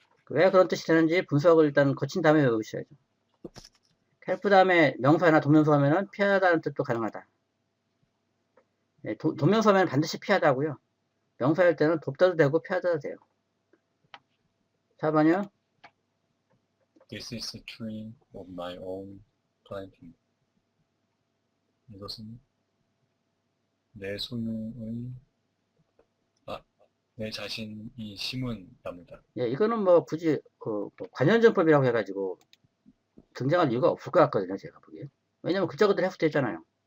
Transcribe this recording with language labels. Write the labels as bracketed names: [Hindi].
[Korean] 왜 그런 뜻이 되는지 분석을 일단 거친 다음에 외우셔야죠. help 다음에 명사나 동명사 하면은 피하다는 뜻도 가능하다. 동명사 하면 반드시 피하다고요. 명사일 때는 돕다도 되고 피하다도 돼요. 4번이요. [English] This is a tree of my own planting. [Korean] 이것은 내 소유의 내 자신이 심은 나무다. 예, 이거는 뭐 굳이 뭐 관현전법이라고 해가지고 등장할 이유가 없을 것 같거든요, 제가 보기엔. 왜냐면 글자 그대로 해석도 되잖아요.